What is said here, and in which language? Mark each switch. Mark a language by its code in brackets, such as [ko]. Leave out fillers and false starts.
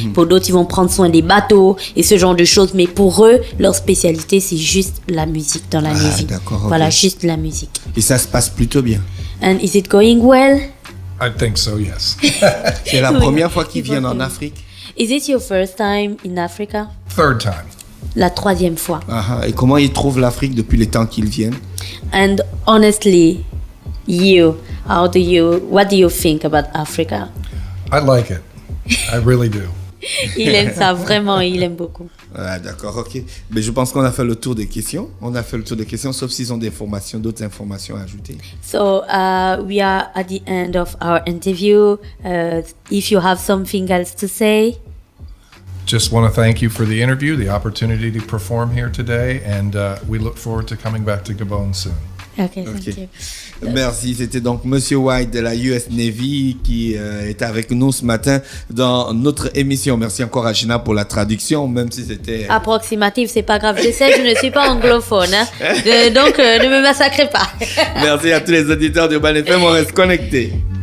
[fr] Pour d'autres, ils vont prendre soin des bateaux et ce genre de choses. Mais pour eux, leur spécialité, c'est juste la musique dans la Navy. D'accord, ok. Voilà, juste la musique. Et ça se passe plutôt bien. [en] And is it going well? I think so, yes. [fr] C'est la première fois qu'ils viennent en Afrique? [en] Is it your first time in Africa? Third time. [fr] La troisième fois. Et comment ils trouvent l'Afrique depuis le temps qu'ils viennent? [en] And honestly, what do you think about Africa? I like it. I really do. [fr] Il aime ça, vraiment, il aime beaucoup. Ah, d'accord, ok. Mais je pense qu'on a fait le tour des questions. On a fait le tour des questions, sauf s'ils ont d'autres informations à ajouter. [en] So we are at the end of our interview. If you have something else to say. Just want to thank you for the interview, the opportunity to perform here today, and we look forward to coming back to Gabon soon. Okay, thank you. [fr] Merci, c'était donc Monsieur White de la US Navy qui est avec nous ce matin dans notre émission. Merci encore à Gina pour la traduction, même si c'était... Approximative, c'est pas grave. Je sais, je ne suis pas anglophone, hein. Donc ne me massacrez pas. Merci à tous les auditeurs d'Urban FM, on reste connectés.